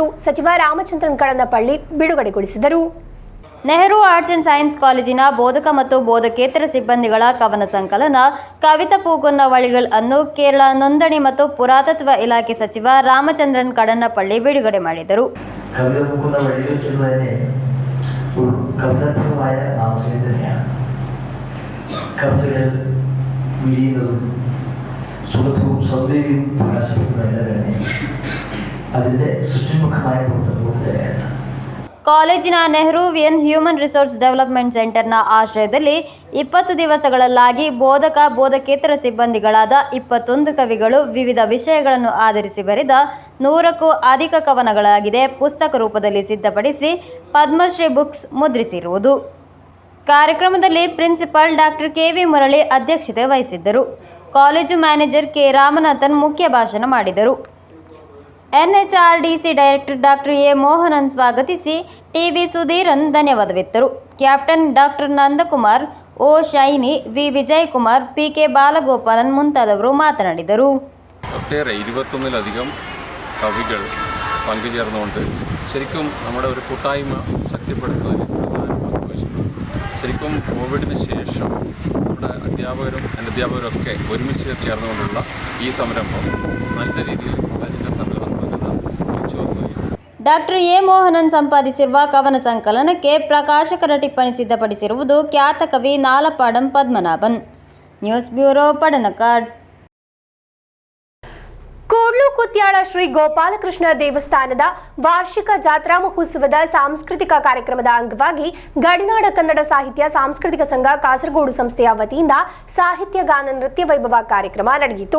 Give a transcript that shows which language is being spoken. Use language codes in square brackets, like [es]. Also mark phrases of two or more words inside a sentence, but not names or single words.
[kn] ಸಚಿವ ರಾಮಚಂದ್ರನ್ ಕಡನಪಳ್ಳಿ ಬಿಡುಗಡೆಗೊಳಿಸಿದರು. ನೆಹರು ಆರ್ಟ್ಸ್ ಅಂಡ್ ಸೈನ್ಸ್ ಕಾಲೇಜಿನ ಬೋಧಕ ಮತ್ತು ಬೋಧಕೇತರ ಸಿಬ್ಬಂದಿಗಳ ಕವನ ಸಂಕಲನ ಕವಿತಾ ಪೂಕುನವಳಿಗಳ್ ಅನ್ನು ಕೇರಳ ನೋಂದಣಿ ಮತ್ತು ಪುರಾತತ್ವ ಇಲಾಖೆ ಸಚಿವ ರಾಮಚಂದ್ರನ್ ಕಡನಪಳ್ಳಿ ಬಿಡುಗಡೆ ಮಾಡಿದರು. [ml] കവിത പൂക്കുന്ന വഴികൾ എന്ന് തന്നെ ഒരു കവിതാത്മകമായ നാമധേയം തന്നെയാണ്. കവിതകൾ വിരിയുന്നതും സുഖവും സൗന്ദര്യവും പ്രകാശിപ്പിക്കുന്നതല്ല തന്നെ അതിൻ്റെ സൃഷ്ടിമുഖമായ പ്രവർത്തനങ്ങൾ തന്നെയാണ്. [kn] ಕಾಲೇಜಿನ ನೆಹರೂವಿಯನ್ ಹ್ಯೂಮನ್ ರಿಸೋರ್ಸ್ ಡೆವಲಪ್ಮೆಂಟ್ ಸೆಂಟರ್ನ ಆಶ್ರಯದಲ್ಲಿ 20 ದಿವಸಗಳಲ್ಲಾಗಿ ಬೋಧಕ ಬೋಧಕೇತರ ಸಿಬ್ಬಂದಿಗಳಾದ 21 ಕವಿಗಳು ವಿವಿಧ ವಿಷಯಗಳನ್ನು ಆಧರಿಸಿ ಬರೆದ 100ಕ್ಕೂ ಅಧಿಕ ಕವನಗಳಾಗಿದೆ ಪುಸ್ತಕ ರೂಪದಲ್ಲಿ ಸಿದ್ಧಪಡಿಸಿ ಪದ್ಮಶ್ರೀ ಬುಕ್ಸ್ ಮುದ್ರಿಸಿರುವುದು. ಕಾರ್ಯಕ್ರಮದಲ್ಲಿ ಪ್ರಿನ್ಸಿಪಾಲ್ ಡಾಕ್ಟರ್ ಕೆ.ವಿ. ಮುರಳಿ ಅಧ್ಯಕ್ಷತೆ ವಹಿಸಿದ್ದರು. ಕಾಲೇಜು ಮ್ಯಾನೇಜರ್ ಕೆ. ರಾಮನಾಥನ್ ಮುಖ್ಯ ಭಾಷಣ ಮಾಡಿದರು. NHRDC ಡೈರೆಕ್ಟರ್ ಡಾಕ್ಟರ್ ಎ. ಮೋಹನನ್ ಸ್ವಾಗತಿಸಿ ಟಿ.ವಿ. ಸುಧೀರನ್ ಧನ್ಯವಾದವಿತ್ತರು. ಕ್ಯಾಪ್ಟನ್ ಡಾಕ್ಟರ್ ನಂದಕುಮಾರ್, ಒ. ಶೈನಿ, ವಿ. ವಿಜಯಕುಮಾರ್, ಪಿ.ಕೆ. ബാലഗോപാലൻ ಮುಂತಾದವರು മാതനാടിದರು. [ml] ഒട്ടേറെ 21-ലധികം കവികൾ പങ്കുചേർന്നുകൊണ്ട് ശരിക്കും നമ്മുടെ ഒരു കൂട്ടായ്മ ശക്തിപ്പെടുത്തുന്നതിൽ പ്രധാന പങ്ക് വഹിച്ചിട്ടുണ്ട്. ശരിക്കും കോവിഡിന് ശേഷം നമ്മുടെ അധ്യാപകരും അനധ്യാപകരും ഒക്കെ ഒരുമിച്ച് ചേർന്നുകൊണ്ടുള്ള ഈ സംരംഭം നല്ല രീതിയിൽ കോളേജിൻ്റെ [kn] ಡಾಕ್ಟರ್ ಎ. ಮೋಹನನ್ ಸಂಪಾದಿಸಿರುವ ಕವನ ಸಂಕಲನಕ್ಕೆ ಪ್ರಕಾಶಕರ ಟಿಪ್ಪಣಿ ಸಿದ್ಧಪಡಿಸಿರುವುದು ಖ್ಯಾತ ಕವಿ ನಾಲಪಾಡಂ ಪದ್ಮನಾಭನ್. [en] News Bureau, [kn] ಪಡನಕಾಡ್. ಕೂಡ್ಲು ಕುತ್ಯಾಳ ಶ್ರೀ ಗೋಪಾಲಕೃಷ್ಣ ದೇವಸ್ಥಾನದ ವಾರ್ಷಿಕ ಜಾತ್ರಾ ಮಹೋತ್ಸವದ ಸಾಂಸ್ಕೃತಿಕ ಕಾರ್ಯಕ್ರಮದ ಅಂಗವಾಗಿ ಗಡಿನಾಡ ಕನ್ನಡ ಸಾಹಿತ್ಯ ಸಾಂಸ್ಕೃತಿಕ ಸಂಘ ಕಾಸರಗೋಡು ಸಂಸ್ಥೆಯ ವತಿಯಿಂದ ಸಾಹಿತ್ಯ ಗಾನ ನೃತ್ಯ ವೈಭವ ಕಾರ್ಯಕ್ರಮ ನಡೆಯಿತು.